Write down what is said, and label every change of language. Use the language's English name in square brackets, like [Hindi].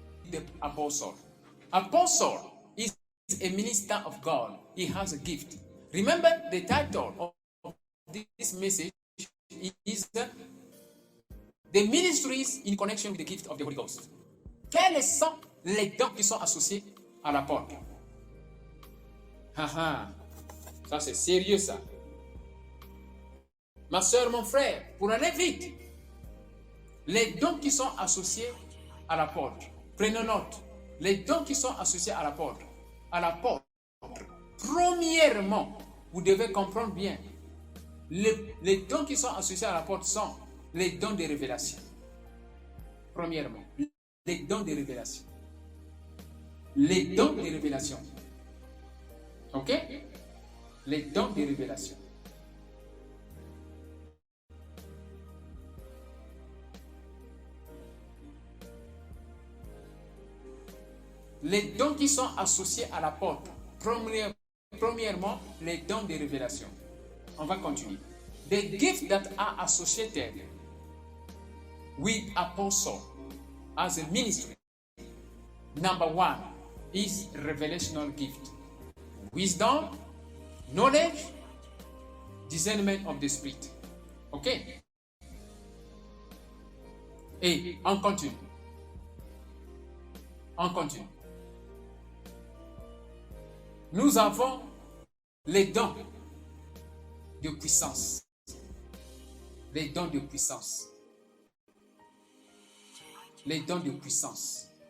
[English] The apostle. Apostle is a minister of God. He has a gift. Remember, the title of this message is the ministries in connection with the gift of the Holy Ghost. [French] Quels sont les dons qui sont associés à l'apôtre? Ça c'est sérieux ça. Ma soeur, mon frère, pour aller vite, les dons qui sont associés à l'apôtre. Prenons note. Les dons qui sont associés à l'apôtre. Premièrement, vous devez comprendre bien, les dons qui sont associés à l'apôtre sont les dons de révélation. Premièrement, les dons de révélation. Les dons de révélation. Ok? Les dons de révélation. Les dons qui sont associés à l'apôtre. Premièrement, les dons de révélation. On va continuer. [English] The gifts that are associated with apostle as a ministry. Number one is revelational gift. Wisdom, knowledge, discernment of the spirit. Ok? [French] Et on continue. On continue. Nous avons les dons de puissance. Les dons de puissance. Les dons de puissance.